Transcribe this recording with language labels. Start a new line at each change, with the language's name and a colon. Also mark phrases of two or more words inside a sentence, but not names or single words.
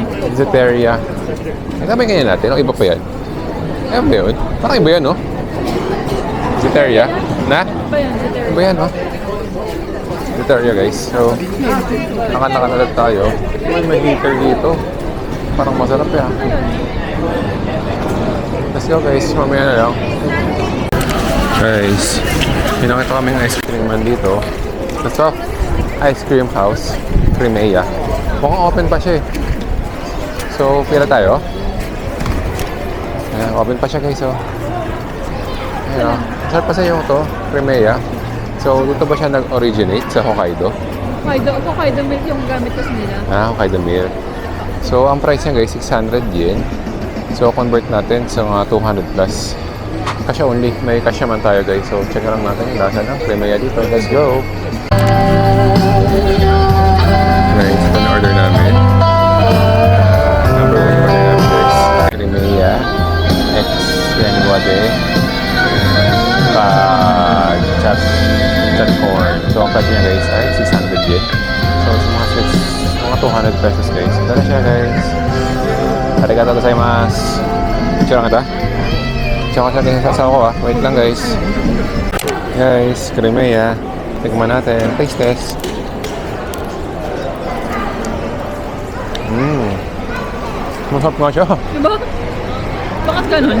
Filipino: Ziteria. Ay, sabi ganyan natin. O, iba pa yan. Ano ba yun? Parang iba yan, no? Ziteria. Na? Ba yan? Iba yan, no? Ziteria, guys. So, nakatakalag tayo. May heater dito. Parang masarap yan.
English: Let's go,
Filipino: guys. Mamaya na lang. Guys, pinakita kami ng ice cream man dito.
English: The Soft Ice Cream House, Crimea.
Filipino: Mukhang open pa siya eh. So, pila tayo. Ayan, open pa siya guys, oh. Ayan, oh. Masarap pa sa yung to, Crimea. So, dito ba siya nag-originate
Japanese: sa Hokkaido?
English: Hokkaido milk
Filipino: yung gamit kasi nila. Ah,
English: Hokkaido milk.
Filipino: So, ang price niya guys, 600 yen. So, convert natin sa mga 200 plus. Kasya only. May kasya man tayo guys. So, check lang natin yung lasa ng Crimea dito.
English: Let's go!
Filipino: Guys, ito na order namin.
English: Number 1 order
Filipino: namin guys. Crimea X Renwade chat corn. So, ang price niya guys ay 600 yen. So, mga 200 pesos guys. Ito na siya guys.
Japanese: ありがとうございます.
Filipino: Picture lang ito. Tsaka sa tingin sa ko ah.
English: Wait lang guys. Guys, Crimea. Tignan natin. Taste test.
Filipino: Masarap nga siya. Diba? Bakit ganun?